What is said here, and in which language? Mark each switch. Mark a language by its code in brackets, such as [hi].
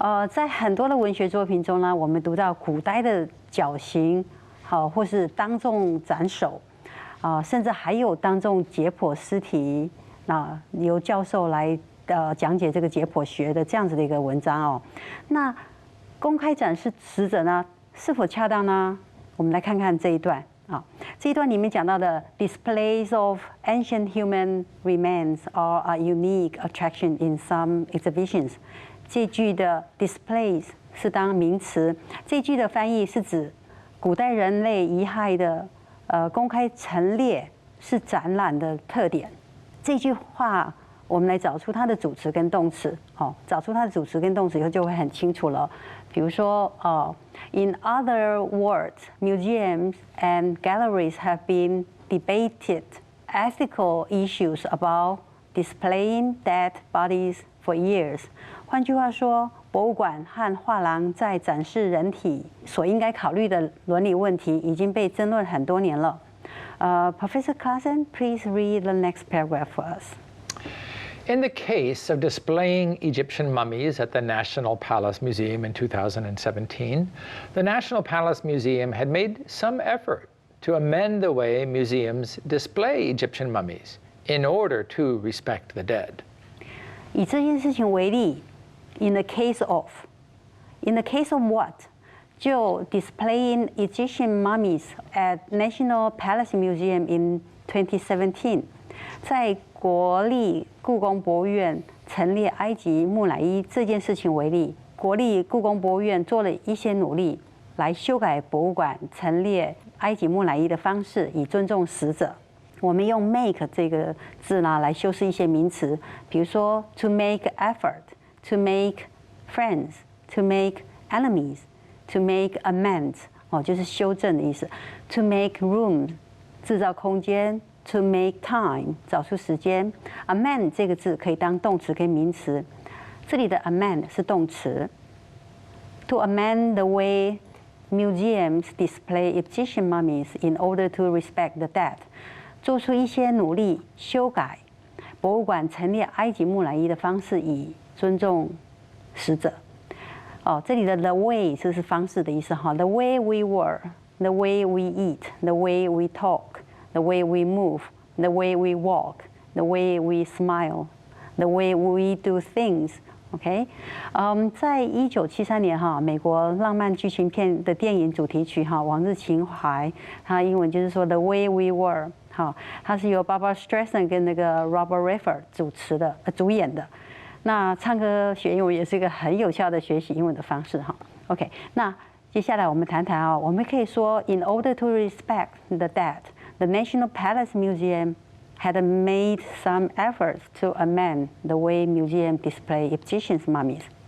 [zh] 在很多的文学作品中呢，我们读到古代的绞刑，好，或是当众斩首，甚至还有当众解剖尸体，由教授来讲解这个解剖学的这样子的一个文章哦。那公开展示死者呢，是否恰当呢？我们来看看这一段啊，这一段里面讲到的 [en] displays of ancient human remains are a unique attraction in some exhibitions。 [zh] 这句的 displays 是当名词，这句的翻译是指古代人类遗骸的公开陈列是展览的特点。这句话我们来找出它的主词跟动词，找出它的主词跟动词以后就会很清楚了。比如说 [en] in other words, museums and galleries have been debated ethical issues about displaying dead bodies for years. [zh] 换句话说，博物馆和画廊在展示人体所应该考虑的伦理问题已经被争论很多年了。 [en] Professor Claassen, please read the next paragraph for us. In the case of displaying Egyptian mummies at the National Palace Museum in 2017, the National Palace Museum had made some effort to amend the way museums display Egyptian mummies in order to respect the dead. [zh] 以这件事情为例 [en] in the case of what? [zh] 就 [en] displaying Egyptian mummies at National Palace Museum in 2017， [zh] 在国立故宫博物院陈列埃及木乃伊这件事情为例，国立故宫博物院做了一些努力，来修改博物馆陈列埃及木乃伊的方式，以尊重死者。我们用 make 这个字呢来修饰一些名词，比如说 [en] to make effort、to make friends、to make enemies、to make amends， [zh] 就是修正的意思。 [en] to make room [zh] 制造空间。 [en] To make time [zh] 找出时间 ，amend 这个字可以当动词跟名词，这里的 amend 是动词。 [en] To amend the way museums display Egyptian mummies in order to respect the dead， [zh] 做出一些努力修改博物馆陈列埃及木乃伊的方式，以尊重死者。 [en] 这里的 the way [zh] 这是方式的意思哈 [en] ，the way we were，the way we eat，the way we talk。The way we move, the way we walk, the way we smile, the way we do things. [zh] OK， 在1973年哈，美国浪漫剧情片的电影主题曲哈《往日情怀》，它英文就是说 [en] The way we were， [zh] 好，它是由 Barbara Streisand 跟那个 Robert Redford 主演的。那唱歌学英文也是一个很有效的学习英文的方式哈。 [en] OK， [zh] 那接下来我们谈谈啊，我们可以说 [en] ，In order to respect the dead, the National Palace Museum had made some efforts to amend the way museum display Egyptian mummies.